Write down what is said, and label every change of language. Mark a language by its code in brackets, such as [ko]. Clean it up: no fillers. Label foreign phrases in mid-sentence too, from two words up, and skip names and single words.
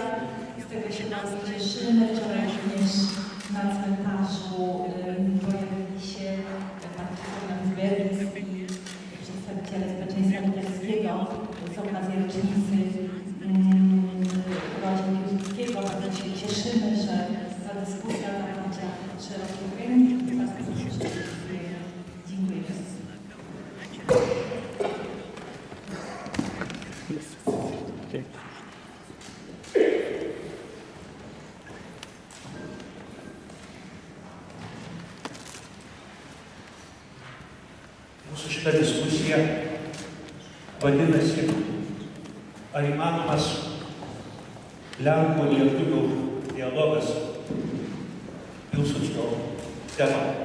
[pl] Z tego się bardzo cieszymy. Wczoraj również na cmentarzu pojawili się pan Fernand i przedstawiciele społeczeństwa litewskiego z okazji rocznicy urodzin Piłsudskiego. Bardzo się cieszymy, że ta dyskusja nabrała szerokie kręgi. Dziękuję bardzo. [lt] Mūsų šitą diskusiją vadinasi, ar įmanomas Lenkų lietuvių dialogas Pilsudskio tema.